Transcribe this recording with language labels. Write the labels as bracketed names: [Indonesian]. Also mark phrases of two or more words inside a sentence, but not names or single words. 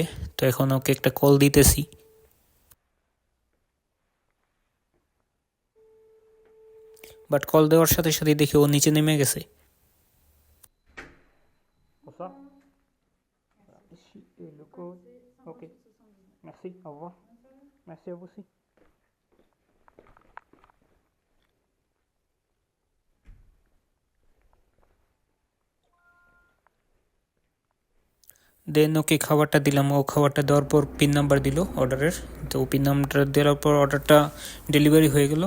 [Bangla] তো এখন ওকে একটা কল দিতেছি। বাট কল দেওয়ার সাথে সাথে দেখি ও নিচে নেমে গেছে। [French] Pour ça. Voilà, ici est le code. Ok. Merci. Au revoir. Merci à vous aussi. [Bangla] দেন ওকে খাবারটা দিলাম। ও খাবারটা দেওয়ার পর পিন নাম্বার দিল অর্ডারের। তো পিন নাম্বারটা দেওয়ার পর অর্ডারটা ডেলিভারি হয়ে গেল।